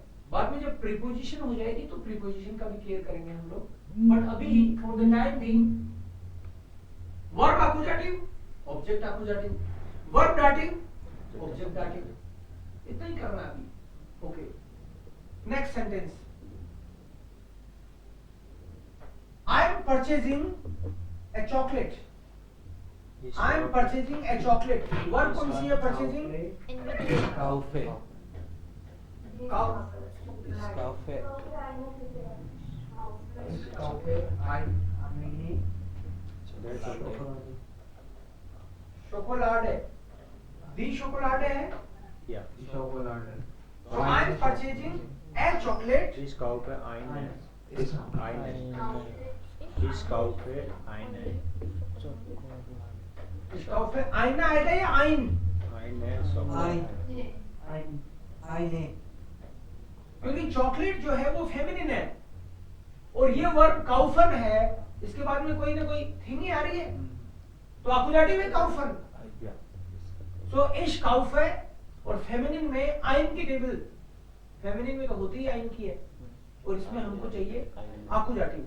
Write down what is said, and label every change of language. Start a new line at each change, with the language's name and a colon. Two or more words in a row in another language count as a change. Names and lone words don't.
Hindi: बाद में जब प्रीपोजिशन हो जाएगी तो प्रीपोजिशन का भी केयर करेंगे हम लोग, बट अभी
English: for the time being
Hindi: वर्ब आकुजाटिव, ऑब्जेक्ट आकुजाटिव, वर्ब डाटिव, ऑब्जेक्ट डाटिव, इतना ही करना है अभी।
English: okay, next sentence, I am purchasing a chocolate. I am purchasing a chocolate.
Hindi: वर्ब कौन सी है purchasing?
German: काउफे, Kaufе, ein Schokolade. Die Schokolade है? Ja. Schokolade.
English: So I am purchasing a chocolate.
German: Ich kaufe eine. Ist Ich kaufe eine. Ich kaufe eine
Hindi: आएगा या
German: ein? Eine Schokolade. आईने,
Hindi: क्योंकि चॉकलेट जो है वो फेमिनिन है और ये वर्ब काउफन है, इसके बाद में कोई ना कोई थिंग ही आ रही है, तो आकुजाटिव है काउफन। सो
German: ich kaufe,
Hindi: और फेमिनिन में आइन की टेबल, फेमिनिन में तो होती ही आइन की है, और इसमें हमको चाहिए आकुजाटिव।